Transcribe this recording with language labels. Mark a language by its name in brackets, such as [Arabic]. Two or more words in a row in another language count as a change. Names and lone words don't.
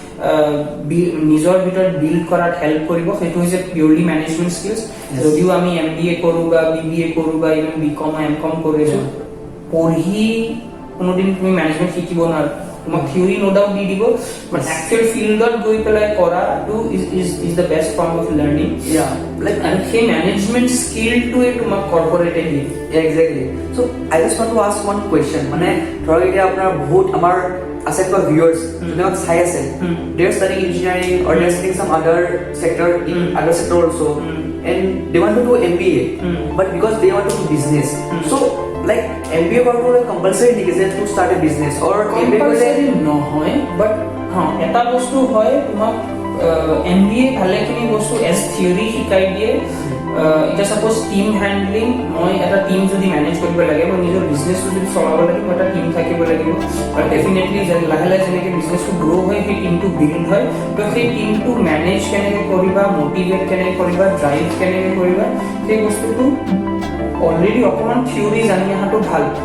[Assamese] নিজৰ ভিতৰত বিল্ড কৰাত হেল্প কৰিব সেইটো হৈছে পিউৰলি [English] management skills [Assamese] যদিও আমি MBA কৰোঁ বা BBA কৰোঁ বা ইভেন BCom MCom কৰিছো পঢ়ি কোনোদিন তুমি মেনেজমেন্ট শিকিব নোৱাৰা তোমাক [English] theory no doubt [Assamese] দি দিব বাট একচুৱেল ফিল্ডত গৈ পেলাই কৰাটো [English] is the best form of learning like [Assamese] আৰু সেই মেনেজমেন্ট স্কিলটোৱে তোমাক কৰ্পৰেটে দিয়ে [English] exactly so I just want to ask one question [Assamese] মানে ধৰক এতিয়া আপোনাৰ বহুত আমাৰ আছে কোৱা ভিউয়াৰ্স যোনক চাই আছে [English] they are studying engineering or they are studying some other sector also and they want to do MBA but because they want to do business so like MBA কৰাটো compulsory [Assamese] নেকি যে [English] to start a business or MBA [Assamese] compulsory নহয় but এটা বস্তু হয় তোমাক MBA ভালেখিনি বস্তু [English] as theory [Assamese] শিকাই দিয়ে এটা [English] suppose team handling [Assamese] মই এটা টিম যদি মেনেজ কৰিব লাগে মই নিজৰ বিজনেছটো যদি চলাব লাগে মই এটা টিম থাকিব লাগিব আৰু ডেফিনেটলি যেন লাহে লাহে যেনেকৈ বিজনেছটো গ্ৰো হয় সেই টিমটো বিল্ড হয় তো সেই টিমটো মেনেজ কেনেকৈ কৰিবা মটিভেট কেনেকৈ কৰিবা ড্ৰাইভ কেনেকৈ কৰিবা সেই বস্তুটো অলৰেডি অকণমান থিওৰি জানি অহাটো ভাল